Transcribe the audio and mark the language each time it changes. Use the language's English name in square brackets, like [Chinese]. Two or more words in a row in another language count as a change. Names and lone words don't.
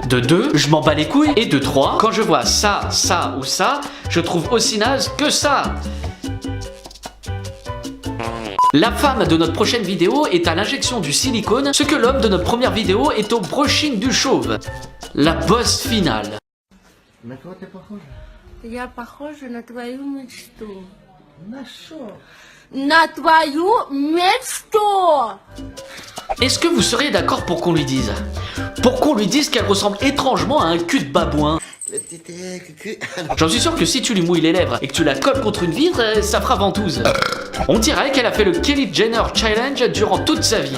[French] De 2, je m'en bats les couilles. Et de 3, quand je vois ça ou ça, je trouve aussi naze que ça. La femme de notre prochaine vidéo est à l'injection du silicone, ce que l'homme de notre première vidéo est au brushing du chauve. La boss finale. [Russian] На кого ты похожа? Я похожа на твою мечту. На шо? На твою мечту! [French] Est-ce que vous seriez d'accord pour qu'on lui dise? Pour qu'on lui dise qu'elle ressemble étrangement à un cul de babouin. J'en suis sûr que si tu lui mouilles les lèvres et que tu la colles contre une vitre, ça fera ventouse. On dirait qu'elle a fait le Kylie Jenner Challenge durant toute sa vie.